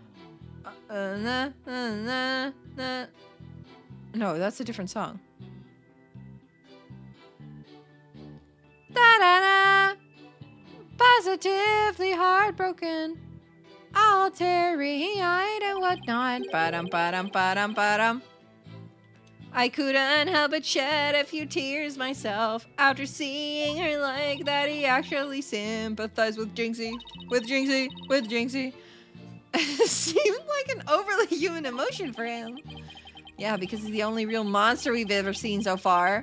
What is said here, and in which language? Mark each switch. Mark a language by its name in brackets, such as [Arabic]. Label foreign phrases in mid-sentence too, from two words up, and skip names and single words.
[English] No, that's a different song. Da-da-da. Positively heartbroken. All teary-eyed and whatnot. Ba-dum, ba-dum, ba-dum, ba-dum. I couldn't help but shed a few tears myself after seeing her like that. He actually sympathized with Jingxi. With Jingxi. With Jingxi. Seemed like an overly human emotion for him. Yeah, because he's the only real monster we've ever seen so far.